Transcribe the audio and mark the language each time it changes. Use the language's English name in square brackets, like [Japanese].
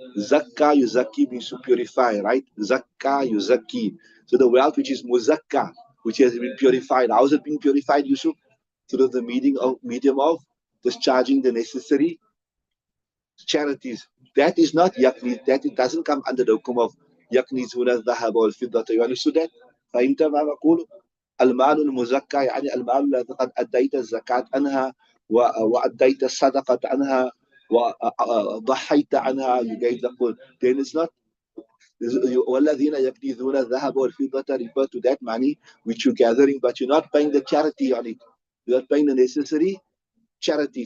[English] Zakka, yuzaki means to purify, right? Zakka, yuzaki. So the wealth which is muzakka, which has been purified. How is it being purified, Yusuf? through the medium of discharging the necessary charities. That is not yakni, that it doesn't come under the hukum of [Arabic] يكنزون الذهب والفضة. [English] You understood that? [Arabic] فهمت ما أقول؟ المال المزكى يعني المال الذي قد أديت الزكاة عنها وأديت الصدقة عنها وضحيت عنها. [English] You gave the food. Then it's not [Arabic] والذين يكنزون الذهب والفضة [English] refer to that money which you're gathering, but you're not paying the charity on it. You're not paying the necessary charity.